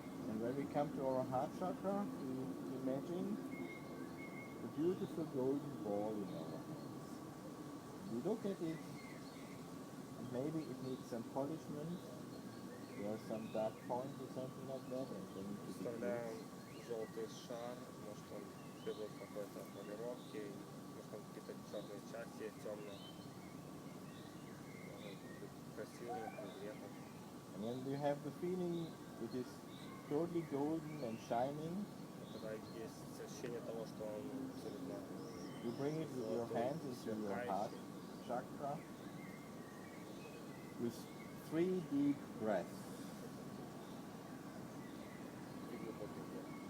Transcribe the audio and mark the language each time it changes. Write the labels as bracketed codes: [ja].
[en] And when we come to our heart chakra, we imagine a beautiful golden ball in our hands. We look at it, and maybe it needs some polishment. There are some dark points or something like that, and they need to be [ru] Вставляем [en] fixed. [ru] желтый шар, может он требует какой-то полировки, может он какие-то черные части темные. Может быть красивым, приятным. [en] And when you have the feeling it is totally golden and shining, [ru] Когда есть ощущение того, что он абсолютно [en] you bring it with your hands into your heart chakra with 3 deep breaths. [ru] и глубокий вдох.